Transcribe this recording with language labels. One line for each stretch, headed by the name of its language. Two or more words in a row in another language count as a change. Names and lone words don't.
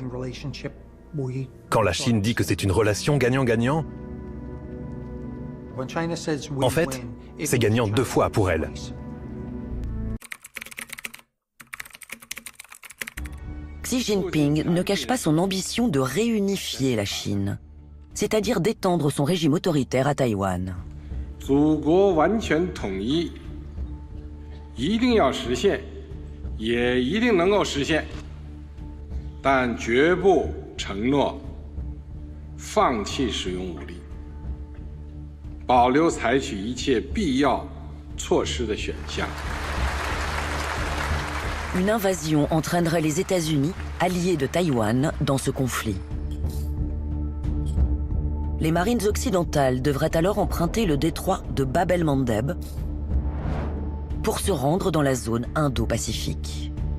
French: Quand la Chine dit que c'est une relation gagnant-gagnant, en fait, c'est gagnant 2 fois pour elle. Xi Jinping ne cache pas son ambition de réunifier la Chine, c'est-à-dire d'étendre son régime autoritaire à Taïwan.
Chinese: 祖国完全统一一定要实现，也一定能够实现，但绝不承诺放弃使用武力，保留采取一切必要措施的选项。
French: Une invasion entraînerait les États-Unis, alliés de Taïwan, dans ce conflit. Les marines occidentales devraient alors emprunter le détroit de Bab el-Mandeb pour se rendre dans la zone Indo-Pacifique.